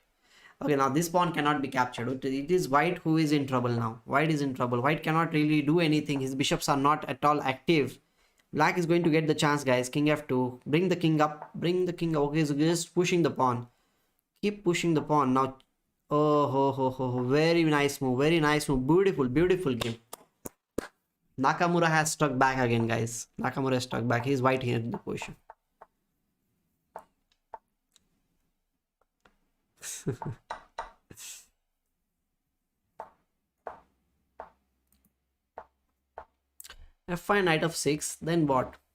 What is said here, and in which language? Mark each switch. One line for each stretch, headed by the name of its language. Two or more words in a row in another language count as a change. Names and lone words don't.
English: Okay, now this pawn cannot be captured. It is white who is in trouble now. White is in trouble. White cannot really do anything. His bishops are not at all active. Black is going to get the chance, guys. King f2. Bring the king up. Bring the king up. Okay, so just pushing the pawn. Keep pushing the pawn. Now, oh, ho, ho, ho, ho. Very nice move. Very nice move. Beautiful, beautiful game. Nakamura has struck back again, guys. Nakamura has struck back. He's white here in the position. f5, knight of 6. Then what?